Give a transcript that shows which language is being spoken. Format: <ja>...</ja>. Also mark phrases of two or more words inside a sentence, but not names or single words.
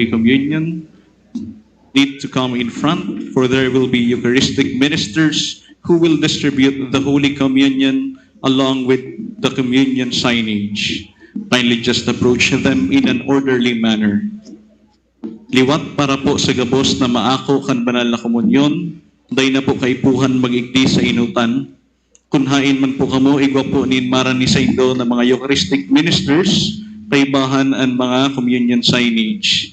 <en>Communion, need to come in front, for there will be Eucharistic ministers who will distribute the Holy Communion along with the communion signage. Kindly just approach them in an orderly manner.</en> <bik>Liwat para po sa gabos na maako kan banal na komunyon, day na po kaipuhan mag-igdi sa inutan. Kunhain man po kamo, igwa po nin maran ni sa indo na mga</bik> <en>Eucharistic ministers,</en> <bik>kaibahan ang mga</bik> <en>communion signage.</en>